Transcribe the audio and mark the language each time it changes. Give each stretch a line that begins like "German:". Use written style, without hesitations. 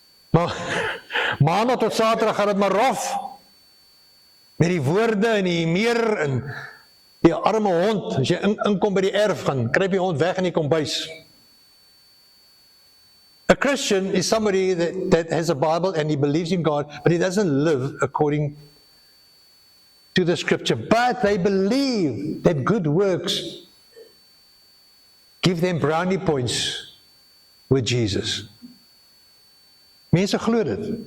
Afrikaans: Maar Maandag tot Saterdag gaan dit maar rof. Met die woorde en die meer en die arme hond, as jy inkom by die erf gaan, kry die hond weg in die kombuis.
English: A Christian is somebody that has a Bible and he believes in God, but he doesn't live according to the scripture. But they believe that good works give them brownie points with Jesus.
Afrikaans: Mense glo dit.